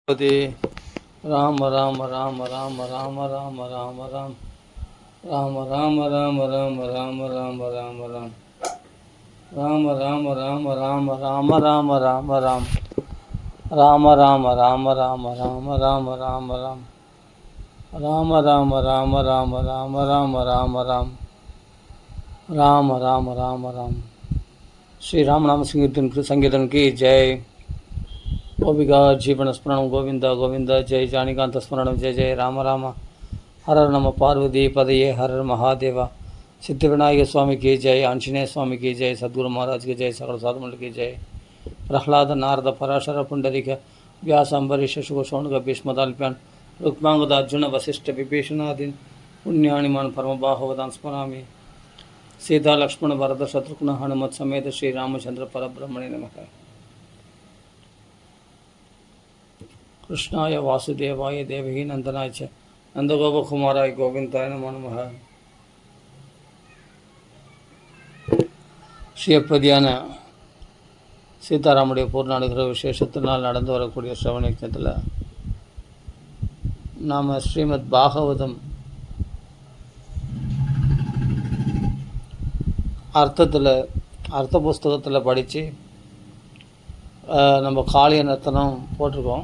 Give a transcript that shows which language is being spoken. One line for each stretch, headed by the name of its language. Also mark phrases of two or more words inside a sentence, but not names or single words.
Sanskrit: ராம ராம ராம ராம ராம ராம ராம ராம் ராம ராம ராம ராம ராம ராம ராம ராம் ராம ராம ராம ராம ராம ராம ராம ராம் ராம ராம ராம ராம ராம ராம ராம ராம் ராம ராம ராம ராம ராம ராம ராம ராம் ராம ராம ராம ராம்.
Hindi: श्री रामनाम संकीर्तन की जय.
Sanskrit: गोपिका जीवन स्मरण गोविंद गोविंद जय जानिकांत स्मरण जय जय राम राम. हर हर नम पार्वती पदये हर हर महादेव.
Hindi: सिद्धिविनायक स्वामी की जय. आंजनेय स्वामी की जय. सद्गुरु महाराज की जय. सकल साधुमंडल की जय.
Sanskrit: प्रह्लाद नारद पराशर पुंडरीक व्यास अम्बरीश शुक शौनक भीष्मदाल्प्यान् रुक्मांगद अर्जुन वसिष्ठ विभीषणादीन् पुण्यानिमान् परमबाहुवदान् स्मरामि. सीता लक्ष्मण भरत शत्रुघ्न हनुमत समेत श्री रामचंद्र परब्रह्मणे नमः. कृष्णाय वासुदेवाय देवकी नंदनाय च नंदगोपकुमाराय गोविंदाय नमो नमः.
Tamil: ஸ்ரீயப்பதியான சீதாராமுடைய பூர்ண அனுகிரக விசேஷத்தினால் நடந்து வரக்கூடிய சிரவண யஜ்ஞத்தில் நாம் ஸ்ரீமத் பாகவதம் அர்த்த புஸ்தகத்தில் படித்து நம்ம காளிய நர்த்தனம் போட்டிருக்கோம்.